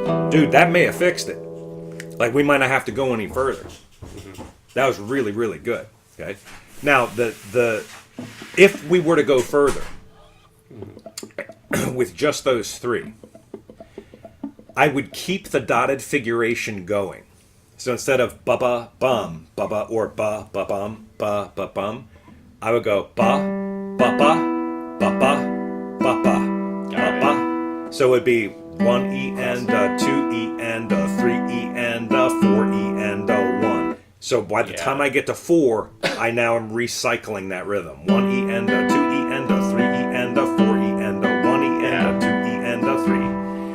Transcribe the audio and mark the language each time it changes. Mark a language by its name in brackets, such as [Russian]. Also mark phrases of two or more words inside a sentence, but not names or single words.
[English] Dude, that may have fixed it. Like, we might not have to go any further. That was really, really good. Okay. Now, the if we were to go further with just those three, I would keep the dotted figuration going. So instead of ba ba bum ba ba or ba ba bum ba ba bum, I would go ba ba ba ba ba ba ba ba ba. So it would be 1 E and 2 E and 3 E and 4 E and 1. So by the time I get to 4, I now am recycling that rhythm. 1 E and 2 E and 3 E and 4 E and 1 E and 2 E and 3.